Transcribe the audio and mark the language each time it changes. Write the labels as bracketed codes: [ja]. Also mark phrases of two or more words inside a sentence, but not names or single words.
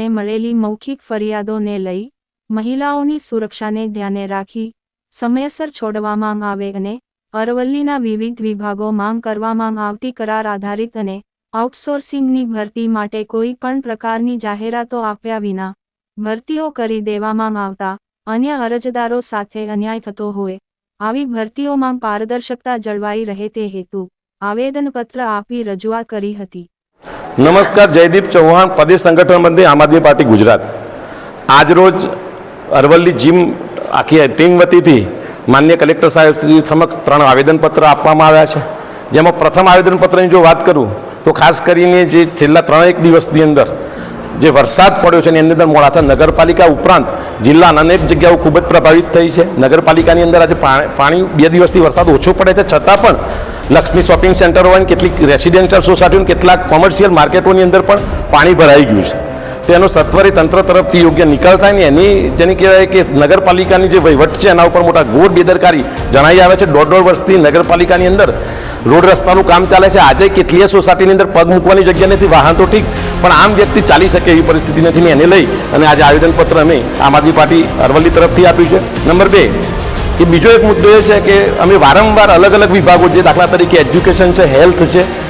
[gu] મળેલી મૌખિક ફરિયાદોને લઈ મહિલાઓની સુરક્ષાને ધ્યાને રાખી સમયસર છોડવામાં આવે અને અરવલ્લીના વિવિધ વિભાગો માંગ કરવામાં આવતી કરાર આધારિત અને આઉટસોર્સિંગની ભરતી માટે કોઈ પણ પ્રકારની જાહેરાતો આપ્યા વિના ભરતીઓ કરી દેવામાં આવતા અન્ય અરજદારો સાથે અન્યાય થતો હોય આવી ભરતીઓમાં પારદર્શકતા જળવાઈ રહે તે હેતુ આવેદનપત્ર આપી રજૂઆત કરી હતી। નમસ્કાર, જયદીપ ચૌહાણ, પ્રદેશ સંગઠન મંત્રી આમ આદમી પાર્ટી ગુજરાત। આજ રોજ અરવલ્લી જીમ આખી ટીમ વતી થી માનનીય કલેક્ટર સાહેબ શ્રી સમક્ષ 3 આવેદનપત્ર આપવામાં આવ્યા છે। જેમાં પ્રથમ આવેદનપત્રની જો વાત કરું તો ખાસ કરીને જે છેલ્લા 3 દિવસની અંદર જે વરસાદ પડ્યો છે એની અંદર મોડાસા નગરપાલિકા ઉપરાંત જિલ્લા અનેક જગ્યાઓ ખૂબ જ પ્રભાવિત થઈ છે। નગરપાલિકાની અંદર આજ પાણી 2 દિવસથી વરસાદ ઓછો પડે છે છતાં પણ લક્ષ્મી શોપિંગ સેન્ટરો હોય કેટલીક [en] residential societies [gu] કેટલાક [en] commercial markets [gu] અંદર પણ પાણી ભરાઈ ગયું છે। તેનો સત્વરે તંત્ર તરફથી યોગ્ય નિકાલ થાય ને એની જેને કહેવાય કે નગરપાલિકાની જે વહીવટ છે એના ઉપર મોટા ઘોર બેદરકારી જણાઈ આવે છે। 1.5 વર્ષથી નગરપાલિકાની અંદર રોડ रસ્તાનું કામ ચાલે છે। આજે કેટલીય સોસાયટીની અંદર પગ મૂકવાની જગ્યા નથી, વાહન તો ઠીક પણ આમ વ્યક્તિ ચાલી શકે એવી પરિસ્થિતિ નથી ને એને લઈ અને આજે આવેદનપત્ર અમે આમ આદમી પાર્ટી અરવલ્લી તરફથી આપ્યું છે। નંબર 2 કે બીજો એક મુદ્દો એ છે કે અમે વારંવાર અલગ અલગ વિભાગો જે દાખલા તરીકે એજ્યુકેશન છે, હેલ્થ છે,